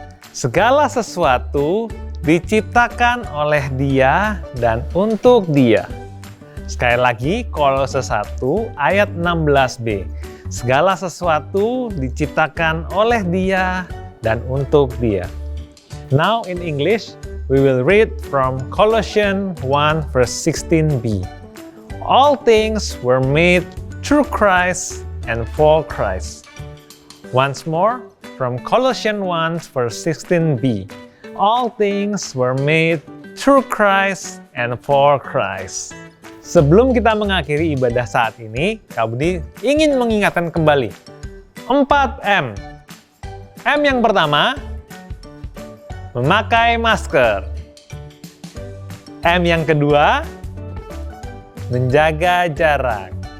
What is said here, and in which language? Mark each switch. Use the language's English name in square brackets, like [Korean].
[Indonesian] Segala sesuatu diciptakan oleh Dia dan untuk Dia. Sekali lagi, Kolose 1 ayat 16b. Segala sesuatu diciptakan oleh Dia dan untuk Dia. [English] Now in English, we will read from Colossians 1 verse 16b. All things were made through Christ and for Christ. Once more, from Colossians 1 verse 16b. All things were made through Christ and for Christ. [Indonesian] Sebelum kita mengakhiri ibadah saat ini, Kak Budi ingin mengingatkan kembali 4M. M yang pertama, memakai masker. M yang kedua, menjaga jarak.